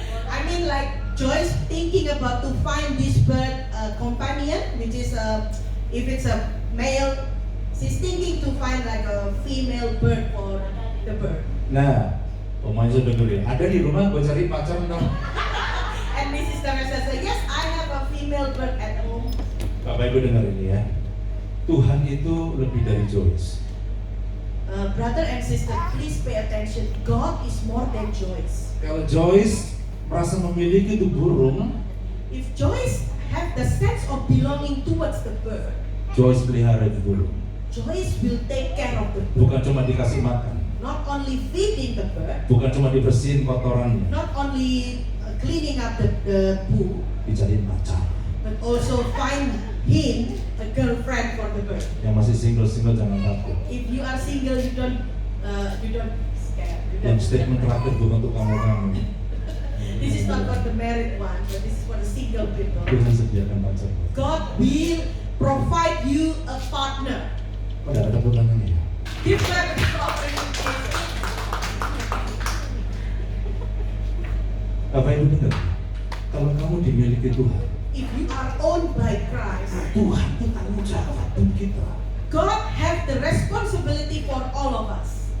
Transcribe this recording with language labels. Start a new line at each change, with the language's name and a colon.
English: I mean, like Joyce thinking about to find this bird companion, which is if it's a male, she's thinking to find like a female bird for the bird.
Indonesian: Nah, Om Manzo dengerin. Ada di rumah gue cari pacar dong.
English: And Mrs. Teresa said, yes, I have a female bird at home.
Indonesian: Bapak Ibu dengar ini ya. Tuhan itu lebih dari Joyce.
English: Brother and sister, please pay attention. God is more than Joyce.
Indonesian: Kalau Joyce merasa memiliki itu burung,
English: If Joyce have the sense of belonging towards the bird,
Indonesian: Joyce pelihara itu burung.
English: Joyce will take care of the bird.
Indonesian: Bukan cuma dikasih makan,
English: Not only feeding the bird,
Indonesian: bukan cuma dibersihin kotorannya,
English: not only cleaning up the poo,
Indonesian: dicariin pacar.
English: but also find him a girlfriend for the bird.
Indonesian: Yang masih single jangan takut.
English: If you are single, you don't scare. You
Indonesian: Yang
English: don't
Indonesian: statement terakhir bukan untuk kamu.
English: This is not for the married one, but this is for the single people.
Indonesian: Tuhan sediakan pacar.
English: God will provide you a partner.
Indonesian: Pada ada tepuk tangan ya.
English: Give them a offering to Jesus.
Indonesian: Bapak Ibu dengar? Kalau kamu dimiliki Tuhan,
English: If you are owned by Christ,
Indonesian: Tuhan itu tanggung jawab untuk kita.
English: God has the responsibility for all of us.